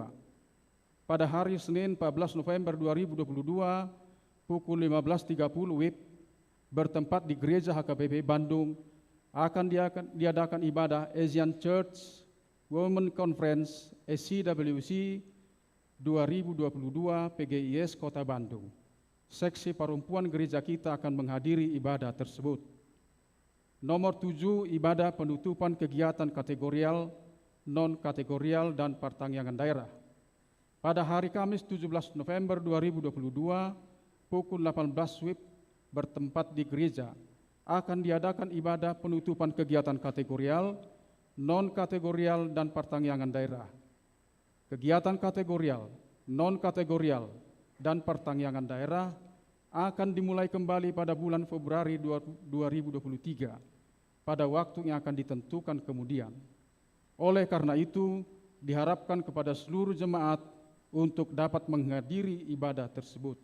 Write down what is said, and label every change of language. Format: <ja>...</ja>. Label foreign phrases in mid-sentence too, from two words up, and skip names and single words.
<id>Pada hari Senin 14 November 2022 pukul 15.30 WIB bertempat di Gereja HKBP Bandung, akan diadakan ibadah Asian Church Women Conference SCWC 2022 PGIS Kota Bandung. Seksi perempuan gereja kita akan menghadiri ibadah tersebut. Nomor 7, ibadah penutupan kegiatan kategorial, non-kategorial, dan pertanggungan daerah. Pada hari Kamis 17 November 2022, pukul 18 WIB bertempat di gereja, akan diadakan ibadah penutupan kegiatan kategorial, non-kategorial, dan pertanggungan daerah. Kegiatan kategorial, non-kategorial, dan pertanggungan daerah akan dimulai kembali pada bulan Februari 2023 pada waktu yang akan ditentukan kemudian. Oleh karena itu, diharapkan kepada seluruh jemaat untuk dapat menghadiri ibadah tersebut.</id>